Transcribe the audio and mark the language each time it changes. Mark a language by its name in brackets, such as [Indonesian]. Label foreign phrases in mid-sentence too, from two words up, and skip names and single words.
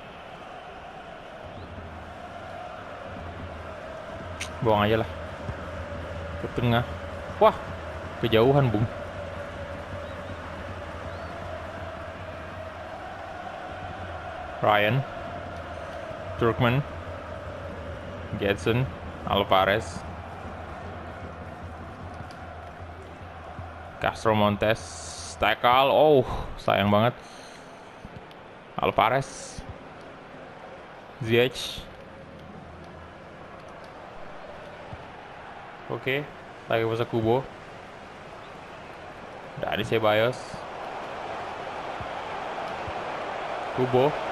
[Indonesian] Buang aja lah. Ke tengah. Wah, kejauhan, Bung. Ryan. Turkman. Gedson. Alvarez. Castro Montes. Tackle. Oh, sayang banget. Alvarez. Ziyech. Oke, lagi masa Kubo. Dari Ceballos. Kubo.